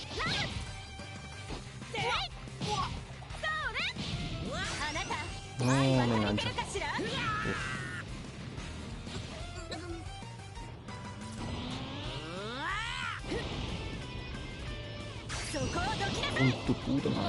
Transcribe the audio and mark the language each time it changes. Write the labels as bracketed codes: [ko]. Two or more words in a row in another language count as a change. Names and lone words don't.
[es] No. cómo me engancha. Uf. [ja] そこをどきなさい。 [es] Con tu puta madre.